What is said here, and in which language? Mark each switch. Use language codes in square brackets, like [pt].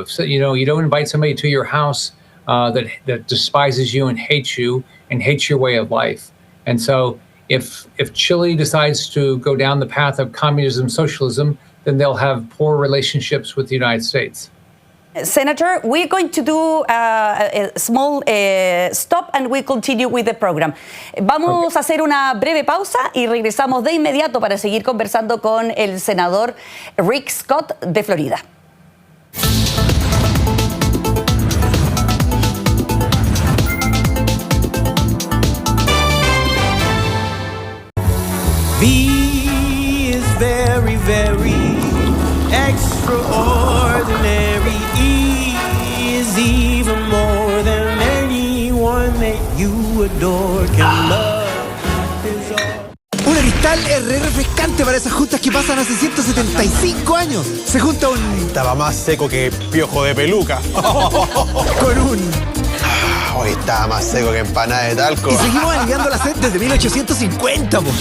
[en] If you don't invite somebody to your house that despises you and hates your way of life. And so if Chile decides to go down the path of communism, socialism, then they'll have poor relationships with the United States. Senator, we're going to do a small stop and we continue with the program. [es] Vamos a hacer una breve pausa y regresamos de inmediato para seguir conversando con el senador Rick Scott de Florida. [en] V is very, very extraordinary. E is even more than anyone that you adore can love. [es] Una Cristal es re refrescante para esas juntas que pasan hace 175 años. Se junta un... Estaba más seco que piojo de peluca. con un... Hoy estaba más seco que empanada de talco. Y seguimos aliviando la sed desde 1850, po.